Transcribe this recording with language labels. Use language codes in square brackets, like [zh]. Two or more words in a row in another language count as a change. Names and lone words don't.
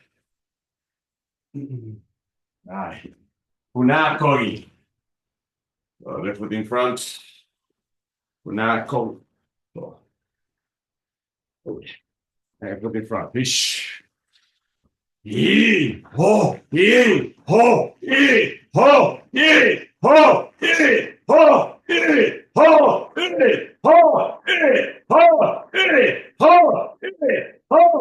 [en] All right. Funakogi. So left foot in front. Funakogi. So, left foot in front. Fish. Yee, ho, yee, ho, yee, ho, yee, ho, yee, ho, yee, ho, yee, ho, yee, ho, yee, ho, yee, ho,